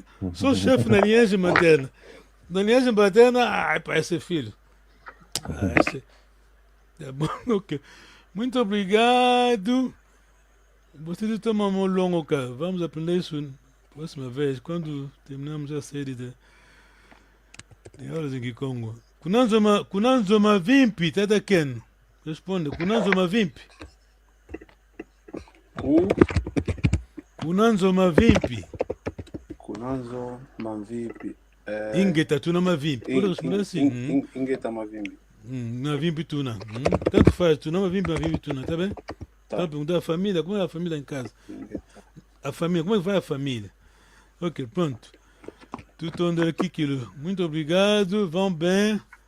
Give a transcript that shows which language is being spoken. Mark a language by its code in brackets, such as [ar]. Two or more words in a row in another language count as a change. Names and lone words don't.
[pt] Sou chefe na linhagem materna. Na linhagem materna, parece ser filho. Esse. Tá bom, ok. Muito obrigado. Você tem uma mão longa, cara. Vamos aprender isso na próxima vez, quando terminamos a série de aulas em Kikongo. [kg] Kunanzoma Vimpi, Teta Ken. Responde, Kunanzoma Vimpi. Kunanzoma Vimpi. Kunanzoma Vimpi. Ingeta, [pt] tu não me vimpi. Pode responder assim. [kg] Ingeta Mavimbi. [pt] Não vimpi tu não. Tanto faz, tu não me vimpi tu não, tá bem? Tá. Perguntar a família, como é a família em casa? A família, como é que vai a família? Ok, pronto. Tudo andando aqui, Kilo. Muito obrigado, vão bem.